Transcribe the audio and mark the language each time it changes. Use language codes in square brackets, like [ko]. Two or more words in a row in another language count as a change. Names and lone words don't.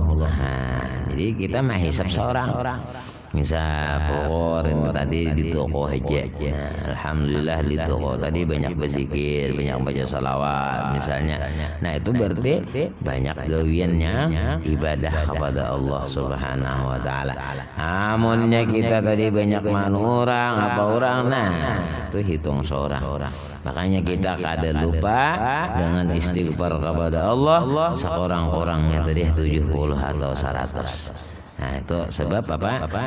[id] Nah, jadi kita menghisab seorang. Misal pokor ini tadi di toko aja. Nah, alhamdulillah di toko tadi banyak berzikir, banyak baca salawat misalnya. [bjn] Nah, itu berarti banyak gawiannya ibadah kepada Allah [ar] Subhanahu wa taala. [bjn] Amunnya kita tadi banyak orang, apa orang, nah itu hitung seorang. Makanya kita kada lupa dengan istighfar kepada Allah seorang-orangnya tadi 70 atau 100. [id] Nah, itu sebab apa?